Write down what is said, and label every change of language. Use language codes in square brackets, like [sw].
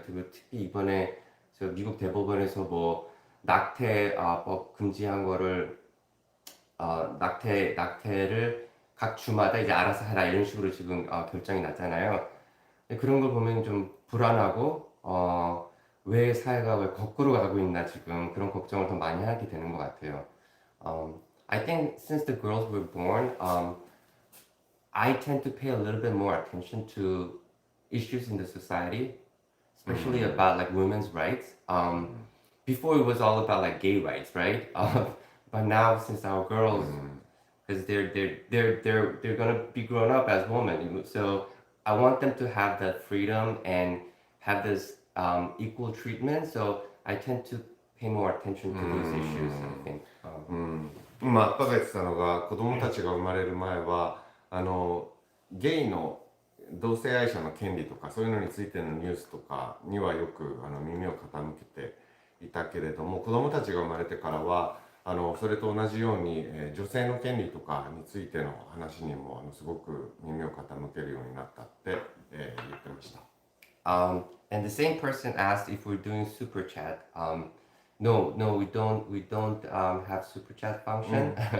[ko] 특히 이번에 저 미국 대법원에서 뭐 낙태법 금지한 거를 낙태를 각 주마다 이제 알아서 하라 이런 식으로 지금 결정이 났잖아요. 그런 걸 보면 좀 불안하고 왜 사회가 왜 거꾸로 가고 있나 지금 그런 걱정을 더 많이 하게 되는 것 같아요. [en] I think since the girls were born, I tend to pay a little bit more attention to issues in the society, especially about like women's rights. Before it was all about like gay rights, right? But now since our girls, because they're gonna be grown up as women, so I want them to have that freedom and have this equal treatment. So I tend to pay more attention to those issues, I think. [ja] 今アッパが言ってたのが子供たちが生まれる前はゲイの同性愛者の権利とかそういうのについてのニュースとかにはよく耳を傾けていたけれども、子供たちが生まれてからはそれと同じように、女性の権利とかについての話にもすごく耳を傾けるようになったって、言ってました。 [en] And the same person asked if we're doing super chat. No, we don't have super chat function.